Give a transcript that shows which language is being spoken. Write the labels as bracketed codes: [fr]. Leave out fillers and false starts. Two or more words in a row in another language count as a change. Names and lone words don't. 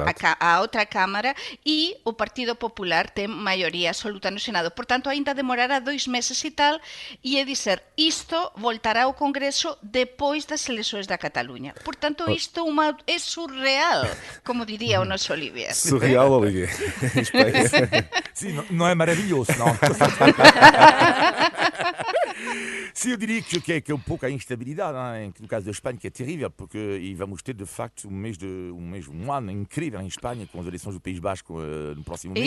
[gl] A outra Cámara, e o Partido Popular ten maioría absoluta no Senado. Por tanto, ainda demorará 2 meses e tal, e [pt] é dizer, [gl] isto voltará ao Congreso depois das eleições da Cataluña. Por tanto, isto é surreal, como diría o noso Olivier. Surreal, Olivier. [pt] Sim, não é maravilhoso, não. Sim, eu diria que é um pouco a instabilidade, no caso da Espanha, que é terrível, porque vamos ter, de facto, um ano incrível em Espanha, com as eleições do País Basco no próximo mês.